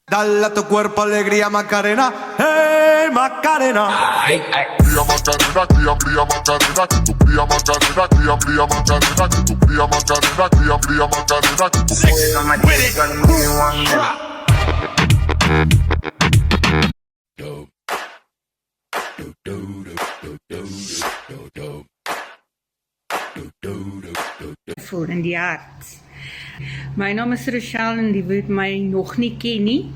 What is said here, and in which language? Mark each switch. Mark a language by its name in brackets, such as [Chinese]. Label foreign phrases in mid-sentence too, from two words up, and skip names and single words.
[Spanish] Dale a tu cuerpo alegría, Macarena. ¡Hey, Macarena! Cría Macarena, cría Macarena, que tu cría Macarena, cría Macarena, que tu cría Macarena, cría Macarena, que tu [Afrikaans] Voor in die hart. My naam is Rochelle en die wat my nog nie ken nie.